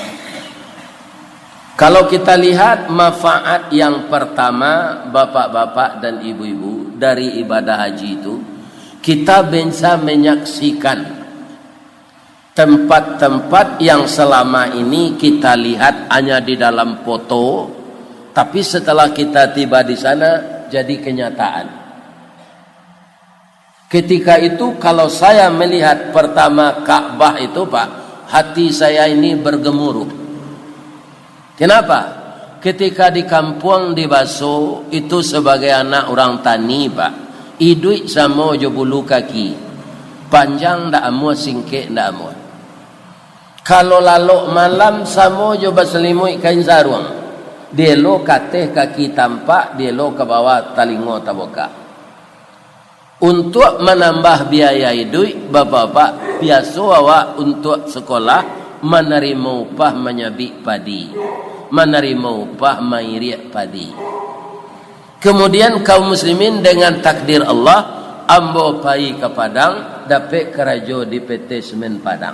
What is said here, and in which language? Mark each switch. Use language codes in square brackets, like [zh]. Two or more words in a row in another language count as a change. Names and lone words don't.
[id] Kalau kita lihat manfaat yang pertama, bapak-bapak dan ibu-ibu, dari ibadah haji itu, kita bisa menyaksikan tempat-tempat yang selama ini kita lihat hanya di dalam foto, tapi setelah kita tiba di sana jadi kenyataan. Ketika itu kalau saya melihat pertama Ka'bah itu Pak, hati saya ini bergemuruh. Kenapa? Ketika di kampung di Baso itu sebagai anak orang tani Pak, [min] idui sama jo bulu kaki, panjang ndak amu, singkek ndak amu. Kalau lalu malam sama jo berselimut kain sarung, dia lo kateh kaki tampak, dia lo ke bawah talingo taboka. [id] Untuk menambah biaya hidup, bapak-bapak biasa awak untuk sekolah menerima upah menyabik padi, menerima upah [min] mairik padi. [id] Kemudian kaum muslimin dengan takdir Allah [min] ambo pai ke Padang, dapat kerajo [id] di PT Semen Padang.